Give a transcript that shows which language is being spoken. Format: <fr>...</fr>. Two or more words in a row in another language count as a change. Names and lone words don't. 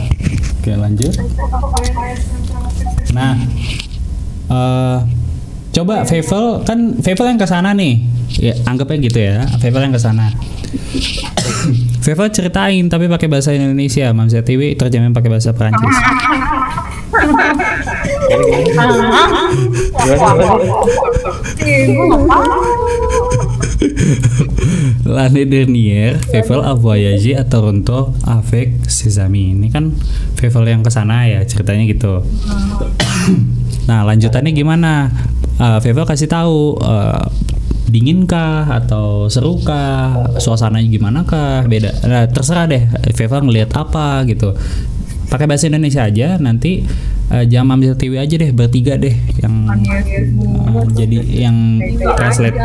<id>Oke, lanjut. Nah, coba Feivel yang ke sana nih. Ya, anggapnya gitu ya. Feivel yang ke sana. Feivel ceritain tapi pakai bahasa Indonesia. Mamsa TV terjemahin pakai bahasa Perancis.</id> <fr>L'année dernière, Feivel a voyagé à Toronto avec ses amis.</fr> <id>Ini kan Feivel yang kesana ya, ceritanya gitu. Nah, lanjutannya gimana? Feivel kasih tahu dingin kah atau seru kah, suasananya gimana kah, beda. Nah, terserah deh Feva ngelihat apa gitu. Pakai bahasa Indonesia aja, nanti jangan ambil TV aja deh, bertiga deh yang jadi yang translate.</id>